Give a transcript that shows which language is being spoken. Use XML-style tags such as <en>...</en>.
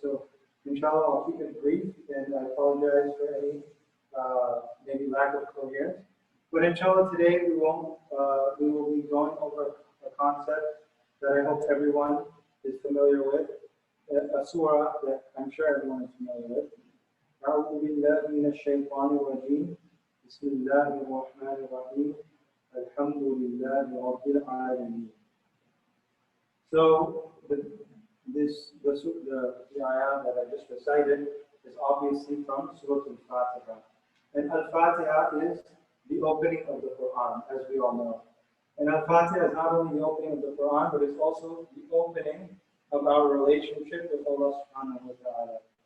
<en>So inshallah I'll keep it brief and I apologize for any maybe lack of coherence. But inshallah today we will be going over a concept that I hope everyone is familiar with, a surah that I'm sure everyone is familiar with.</en> <ar>أعوذ بالله من الشيطان الرجيم بسم الله الرحمن الرحيم الحمد لله رب العالمين.</ar> <en>So the ayah that I just recited is obviously from Surah Al-Fatiha. And Al-Fatiha is the opening of the Quran, as we all know. And Al-Fatiha is not only the opening of the Quran, but it's also the opening of our relationship with Allah subhanahu wa ta'ala.</en>